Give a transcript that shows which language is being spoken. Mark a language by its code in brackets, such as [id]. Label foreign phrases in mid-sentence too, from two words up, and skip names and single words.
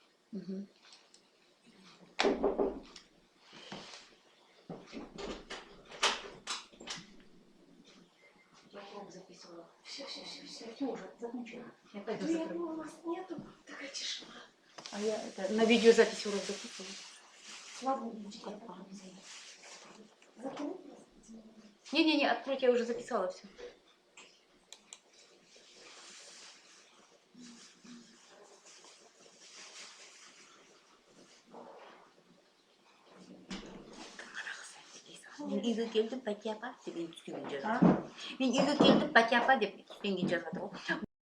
[ru] Я урок записывала. Все, уже закончила. Я пойду закрою. закрою. У вас нету, такая тишина. А я на видеозаписи урок записывала. Слава Богу, закрой. Не, откройте, я уже записала все. [kk] Мен үйге келдім, пәке апа деп үстіңген жазады. Мен үйге келдім, пәке апа деп үстіңген жазады ғой.